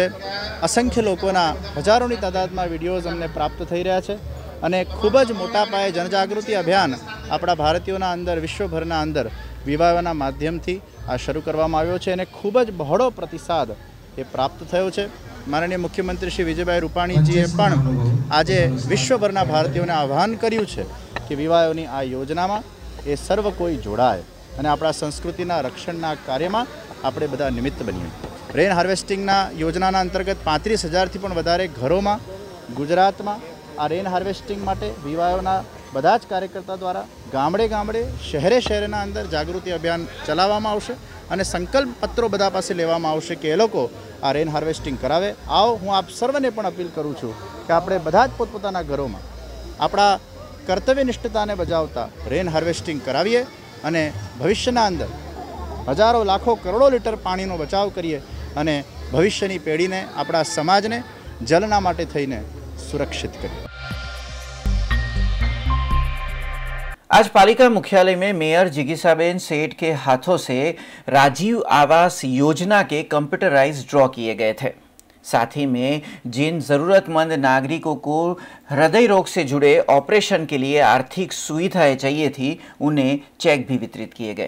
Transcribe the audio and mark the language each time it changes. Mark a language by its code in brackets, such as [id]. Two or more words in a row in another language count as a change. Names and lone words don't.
[gu] અસંખ્ય લોકોના હજારોની તાદાદમાં વિડિયોઝ અમને પ્રાપ્ત થઈ રહ્યા છે અને ખૂબજ મોટા પાયે જનજાગૃતિ અભિયાન આપણા ભારતીયોના અંદર વિશ્વભરના અંદર વીવાઈઓના માધ્યમથી આ શરૂ કરવામાં આવ્યો છે અને ખૂબજ બહોળો પ્રતિસાદ એ પ્રાપ્ત થયો છે। માનનીય મુખ્યમંત્રી શ્રી વિજયભાઈ રૂપાણીજીએ પણ આજ વિશ્વભરના ભારતીયોને આહ્વાન કર્યું છે કિ વીવાઈઓની આ યોજનામાં એ સર્વ કોઈ જોડાય અને આપણા સંસ્કૃતિના રક્ષણના કાર્યમાં આપણે બધા નિમિત્ત બનીએ। [en] rain harvestingના [gu] યોજનાના અંતર્ગત 35,000 થી પણ વધારે ઘરોમાં ગુજરાતમાં આ [en] rain harvesting [gu] માટે વીવાઈઓના બધા જ કાર્યકર્તા દ્વારા ગામડે ગામડે શહરે શહરેના અંદર જાગૃતિ અભિયાન ચલાવવામાં આવશે અને સંકલ્પ પત્રો બધા પાસે લેવામાં આવશે કે એ લોકો આ [en] rain harvesting [gu] કરાવે। આવો હું આપ સર્વને પણ અપીલ કરું છું કે આપણે બધા જ પોતપોતાના ઘરોમાં આપણા કર્તવ્યનિષ્ઠતાને બજાવતા [en] rain harvesting [gu] કરાવીએ અને ભવિષ્યના અંદર હજારો લાખો કરોડો લીટર પાણીનો બચાવ કરીએ અને ભવિષ્યની પેઢીને આપણા સમાજને જલના માટે થઈને [hi] सुरक्षित करें। आज पालिका मुख्यालय में मेयर जिगीसाबेन सेठ के हाथों से राजीव आवास योजना के [en] computerize draw [hi] किए गए थे। साथ ही में जिन जरूरतमंद नागरिकों को हृदय रोग से जुड़े ऑपरेशन के लिए आर्थिक सुविधाएं चाहिए थी उन्हें चेक भी वितरित किए गए।